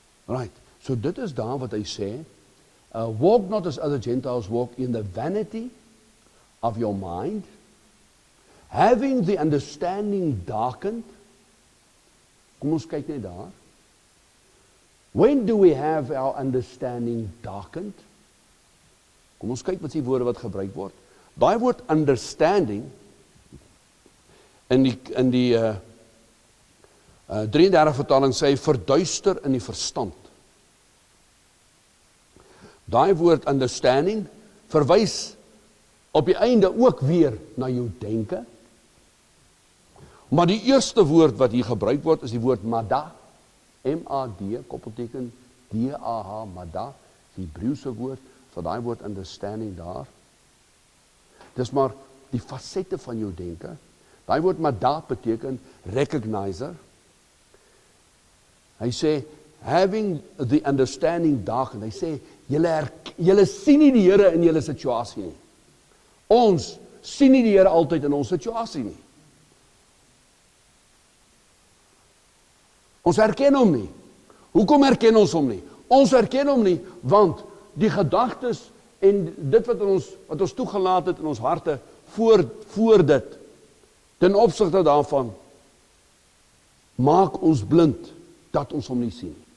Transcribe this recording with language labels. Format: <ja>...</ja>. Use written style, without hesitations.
<en>Right,</en> <af>so dit is daar wat hy sê,</af> <en>walk not as other Gentiles walk in the vanity of your mind, having the understanding darkened.</en> <af>Kom ons kyk net daar.</af> <en>When do we have our understanding darkened?</en> <af>Kom ons kyk wat die woorde wat gebruik word. Daai woord understanding in die 33 vertaling sê verduister in die verstand. Daai woord understanding verwys op die einde ook weer na jou denke. Maar die eerste woord wat hier gebruik word is die woord mada. M-A-D, koppelteken D-A-H, mada, die Hebreëse woord, vir daai woord understanding daar. Dis maar die fasette van jou denke. Daai woord mada beteken recognizer. Hy sê,</af> <en>having the understanding darkened.</en> <af>Hy sê, julle sien nie die Here in julle situasie nie. Ons sien nie die Here altyd in ons situasie nie. Ons herken hom nie. Hoekom herken ons hom nie? Ons herken hom nie, want die gedagtes en dit wat ons toegelaat het in ons harte, voor dit, ten opsigte daarvan, maak ons blind, dat ons hom nie sien.</af>